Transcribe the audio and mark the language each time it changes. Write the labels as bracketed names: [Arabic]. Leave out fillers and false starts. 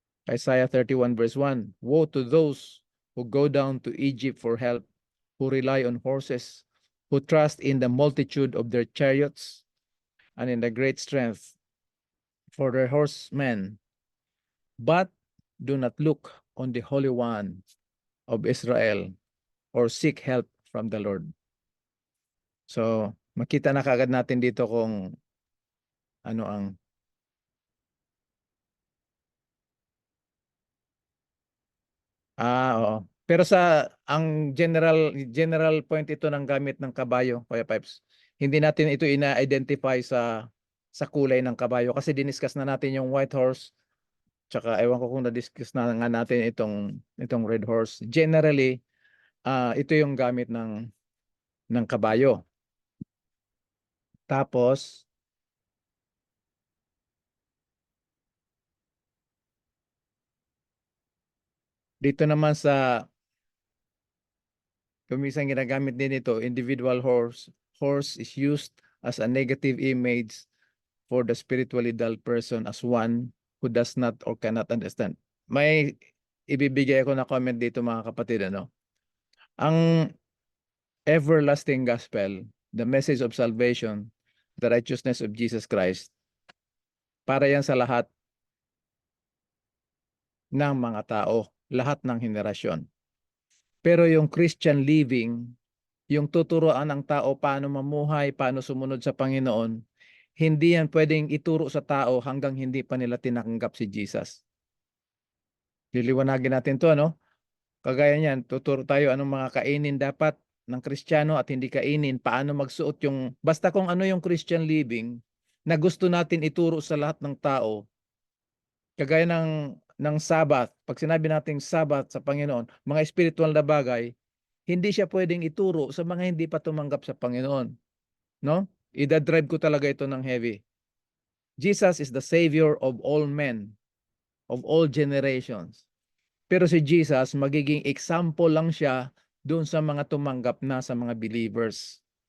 [English] Isaiah 31 verse 1, woe to those who go down to Egypt for help, who rely on horses, who trust in the multitude of their chariots and in the great strength for their horsemen, but do not look on the Holy One of Israel or seek help from the Lord. [Filipino] So, makita na kaagad natin dito kung ano ang oo. Pero ang general point ito ng gamit ng kabayo, Kuya Pipes. Hindi natin ito ina-identify sa kulay ng kabayo kasi diniscuss na natin yung white horse. Tsaka ewan ko kung na-discuss na nga natin itong red horse. Generally, ito yung gamit ng kabayo. Tapos, dito naman kumisang ginagamit din ito, [English] individual horse is used as a negative image for the spiritually dull person as one who does not or cannot understand. [Filipino] May ibibigay ako na comment dito mga kapatid, ano? [English] Ang everlasting gospel, the message of salvation, the righteousness of Jesus Christ, [Filipino] para yan sa lahat ng mga tao, lahat ng henerasyon. Pero yung Christian living, yung tuturuan ng tao paano mamuhay, paano sumunod sa Panginoon, hindi yan pwedeng ituro sa tao hanggang hindi pa nila tinatanggap si Jesus. Liliwanagin natin to, ano? Kagaya niyan, tuturo tayo anong mga kainin dapat ng Kristiyano at hindi kainin, paano magsuot yung, basta kung ano yung Christian living na gusto natin ituro sa lahat ng tao, kagaya ng Sabbath, pag sinabi nating Sabbath sa Panginoon, mga spiritual na bagay, hindi siya pwedeng ituro sa mga hindi pa tumanggap sa Panginoon. No? Ida-drive ko talaga ito ng heavy. [English] Jesus is the Savior of all men, of all generations. [Filipino] Pero si Jesus, magiging example lang siya doon sa mga tumanggap na sa mga believers.